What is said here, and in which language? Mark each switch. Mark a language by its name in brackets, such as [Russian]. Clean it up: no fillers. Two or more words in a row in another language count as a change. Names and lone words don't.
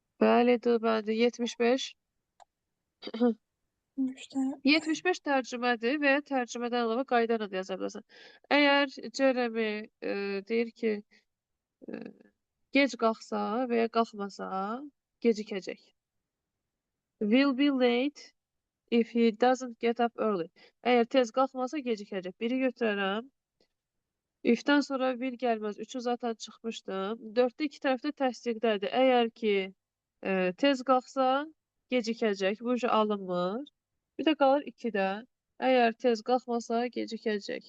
[Azerbaijani] Bəli, D bəndi 75. İşte 75 tərcümədir və ya tərcümədən əlavə qayda ilə də yaza bilərsən. Əgər Jeremy deyir ki, e, gec qalxsa və ya qalxmasa, gecikəcək. [English] Will be late if he doesn't get up early. [Azerbaijani] Əgər tez qalxmasa, gecikəcək. Biri götürərəm. Ifdən sonra will gəlməz. 3-ü zaten çıxmışdım. 4-də iki tərəf də təsdiqdədir. Əgər ki tez qalxsa, gecikəcək. Bu işə alınmır. Bir də qalır 2-də. Əgər tez qalxmasa, gecikəcək.